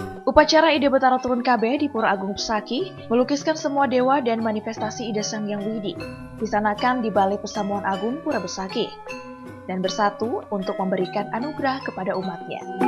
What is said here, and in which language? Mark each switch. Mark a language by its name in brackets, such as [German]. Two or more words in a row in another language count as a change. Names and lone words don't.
[Indonesian] Upacara Ide Betara Turun KB di Pura Agung Besaki melukiskan semua dewa dan manifestasi Ide Sang Hyang Widi, disanakan di Balai Pesamuan Agung Pura Besaki, dan bersatu untuk memberikan anugerah kepada umatnya.